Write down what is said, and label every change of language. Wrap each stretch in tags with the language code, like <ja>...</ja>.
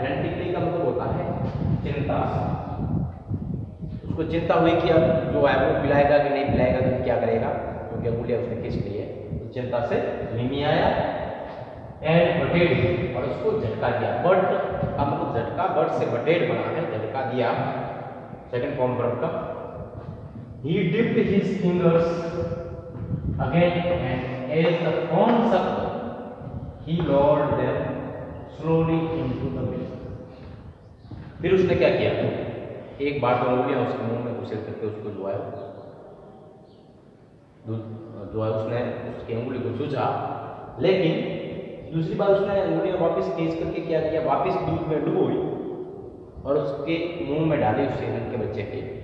<hi>Frantically का मतलब होता है चिंता से, उसको चिंता हुई कि अब जो है वो पिलाएगा कि नहीं पिलाएगा, तो क्या करेगा, क्योंकि अंगुलियां उसने खींच ली है, तो चिंता से मिमियाया। एंड बटेड, और उसको झटका दिया। बट का मतलब झटका, बट से बटेड बना है, झटका दिया, सेकंड फॉर्म वर्ब का।</hi> <en>He dipped his fingers again and as the corn sucked, he lowered them slowly into the milk.</en> <hi>फिर उसने क्या किया, एक बार तो अंगुलियां उसके मुंह में घुसेड़ करके उसको जो है दूध जो है उसने उसकी अंगुली को चूसा, लेकिन दूसरी बार उसने अंगुलियां वापस खींच करके क्या किया, वापस दूध में डुबोई और उसके मुंह में डाली उस हिरण के बच्चे के।</hi>